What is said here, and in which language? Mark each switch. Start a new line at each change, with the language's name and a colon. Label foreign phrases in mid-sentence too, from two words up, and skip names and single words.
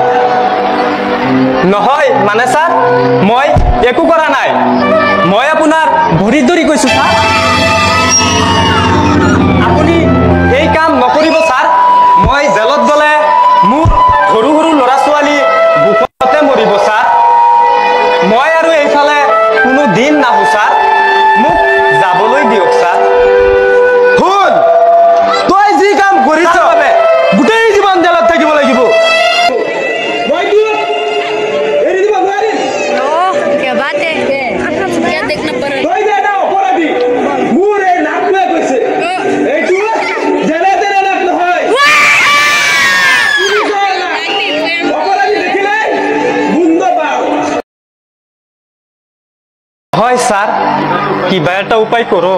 Assamese: নহয় মানে স্যাৰ মই একো কৰা নাই মই আপোনাৰ ভৰিত ধৰি কৈছো স্যাৰ আপুনি এই কাম নকৰিব স্যাৰ মই জেলত গ'লে মোৰ সৰু সৰু ল'ৰা ছোৱালী বুকতে মৰিব স্যাৰ মই আৰু এইফালে কোনো দিন নাহো স্যাৰ মোক যাবলৈ দিয়ক স্যাৰ শুন তই যি কাম কৰিছ গোটেই জীৱন জালত থাকিব লাগিব
Hindi: क्या बात है क्या देखना पड़ रहा है
Assamese: হয় স্যার কিবা এটা উপায় করো